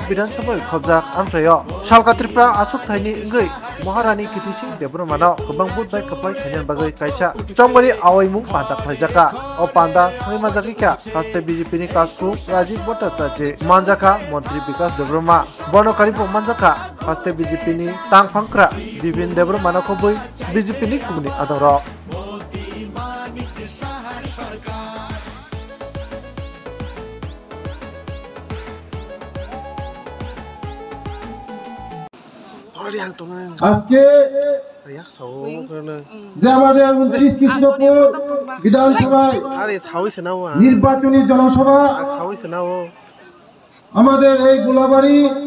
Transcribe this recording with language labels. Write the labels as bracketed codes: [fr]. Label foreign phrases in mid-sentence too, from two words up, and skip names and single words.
[trp] Bidan Saboi Khobjak Amsayo Shalka Tripra Asuk Thaini Ngui Maharani Kitising Debrmano Kebang Bud Bai Kaplai Thanyan Bagai Kaisa Chongbari Awemu Pantak Lajaka Opanda Majagika Haste BJP ni Kasku Rajiv Bhattacharya Manjaka Mantri Vikas Debrma Bonokari Manjaka Haste BJP ni Tang Phangkra Bibin Debrmano Kobui BJP ni Kumni Adoro [bn] আজকে যে আমাদের 29 কৃষ্ণপুর বিধানসভায় নির্বাচনী জনসভা আমাদের এই গোলাবাড়ি